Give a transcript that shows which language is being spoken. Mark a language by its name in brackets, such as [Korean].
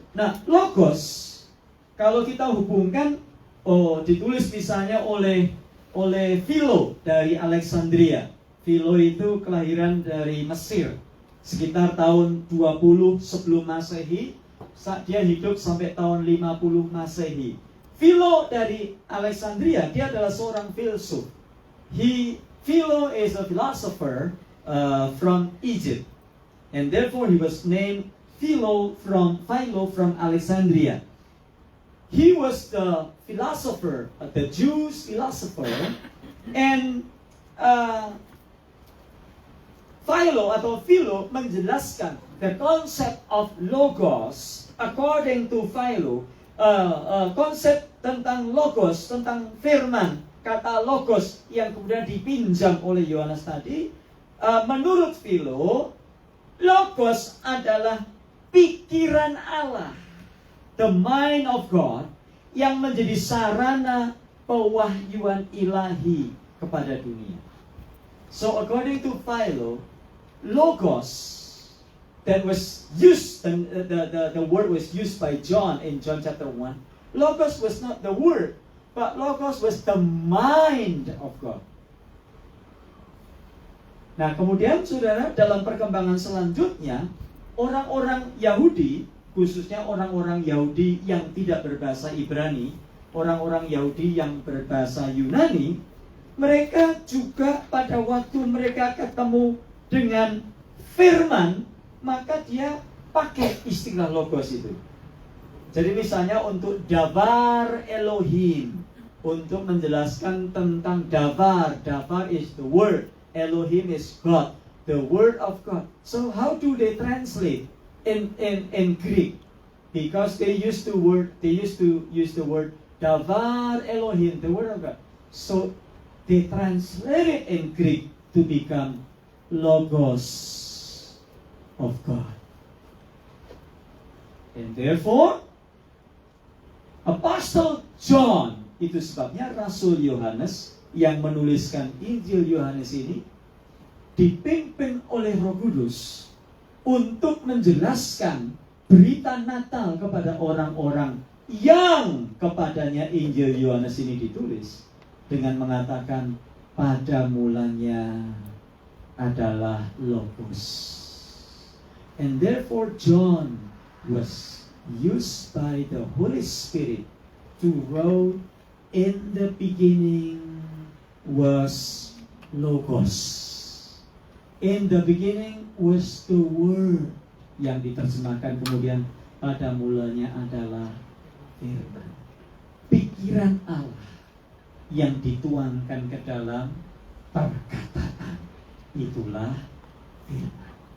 [Indonesian] Nah, logos kalau kita hubungkan, ditulis misalnya oleh Philo dari Alexandria. Philo itu kelahiran dari Mesir sekitar tahun 20 sebelum Masehi. Dia hidup sampai tahun 50 Masehi. Philo dari Alexandria, dia adalah seorang filsuf. [English] Philo is a philosopher from Egypt, and therefore he was named Philo from Alexandria. He was the philosopher, the Jewish philosopher, and Philo [Indonesian] menjelaskan [English] the concept of logos according to Philo. [Indonesian] Konsep tentang logos, tentang firman, kata logos yang kemudian dipinjam oleh Yohanes tadi, menurut Philo, logos adalah pikiran Allah, [English] the mind of God, [Indonesian] yang menjadi sarana pewahyuan ilahi kepada dunia. [English] So according to Philo, logos that was used, the word was used by John in John chapter 1. Logos was not the word, but logos was the mind of God. [Indonesian] Nah, kemudian saudara, dalam perkembangan selanjutnya, orang-orang Yahudi, khususnya orang-orang Yahudi yang tidak berbahasa Ibrani, orang-orang Yahudi yang berbahasa Yunani, mereka juga pada waktu mereka ketemu dengan firman, maka dia pakai istilah logos itu. Jadi misalnya untuk dabar Elohim, untuk menjelaskan tentang dabar. [English] Dabar is the word, Elohim is God, the word of God. So how do they translate in Greek? Because they used to use the word davar Elohim, the word of God. So they translate it in Greek to become logos of God. And therefore, Apostle John, [Indonesian] itu sebabnya Rasul Yohanes yang menuliskan Injil Yohanes ini dipimpin oleh Roh Kudus untuk menjelaskan berita Natal kepada orang-orang yang kepadanya Injil Yohanes ini ditulis dengan mengatakan pada mulanya adalah Logos. [English] And therefore John was used by the Holy Spirit to write, in the beginning was Logos. In the beginning was the Word, [Indonesian] yang diterjemahkan kemudian pada mulanya adalah firman. Pikiran Allah yang dituangkan ke dalam perkataan, itulah firman.